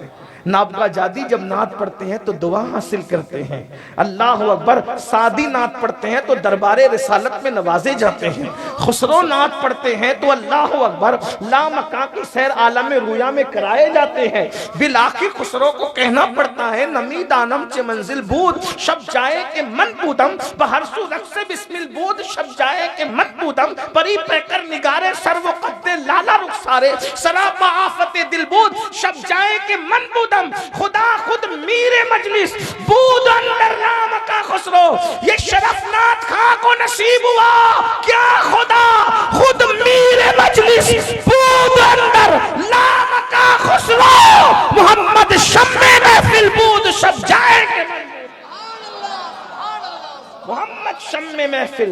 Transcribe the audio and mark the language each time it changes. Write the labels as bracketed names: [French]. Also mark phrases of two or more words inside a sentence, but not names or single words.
[Urdu] نابغہ جادی جب نعت پڑھتے ہیں تو دعا حاصل کرتے ہیں۔ [Arabic] اللہ اکبر [Urdu] سعدی نعت پڑھتے ہیں تو دربار رسالت میں نوازے جاتے ہیں۔ خسرو نعت پڑھتے ہیں تو [Arabic] اللہ اکبر [Urdu] لامکاں کی سیر عالم رویا میں کرائے جاتے ہیں۔ بلاخی خسرو کو کہنا پڑتا ہے [Persian] نمی دانم چے منزل بود شب جائے کہ من بودم بہر سو رقص بسمل بود شب جائے کہ من بودم پری پیکر نگارے سر و قد لالا رخسارے سراپا آفت دل بود شب جائے کہ من بودم خدا خود میر مجلس بود اندر نام کا خسرو، [Urdu] یہ شرف نعت خاں کو نصیب ہوا، کیا [Persian] خدا خود میر مجلس بود اندر نام کا خسرو، محمد شمع محفل بود شب جائے کہ محمد شمع محفل۔